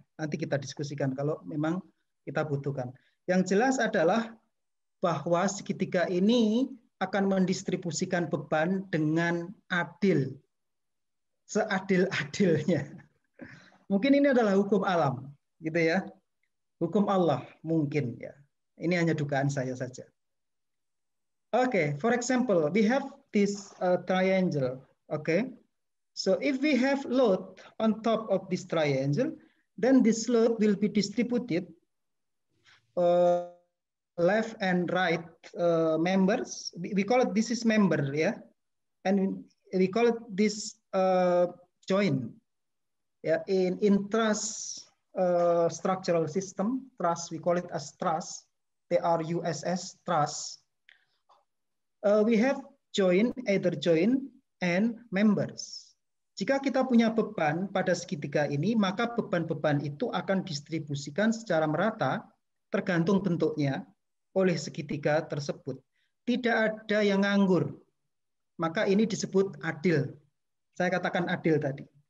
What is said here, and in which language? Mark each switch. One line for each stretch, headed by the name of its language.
Indonesian: Nanti kita diskusikan kalau memang kita butuhkan. Yang jelas adalah bahwa segitiga ini akan mendistribusikan beban dengan adil, seadil-adilnya. Mungkin ini adalah hukum alam, gitu ya. Hukum Allah mungkin ya. Ini hanya dugaan saya saja.
English: Okay, for example, we have this triangle. Okay, so if we have load on top of this triangle, then this load will be distributed left and right members. We call it, this is member, yeah, and we call it this joint. Yeah, in truss structural system, truss, we call it as truss. TRUSS, truss. We have joint, either joint and members.
Indonesian: Jika kita punya beban pada segitiga ini, maka beban-beban itu akan distribusikan secara merata tergantung bentuknya oleh segitiga tersebut. Tidak ada yang nganggur. Maka ini disebut adil. Saya katakan adil tadi.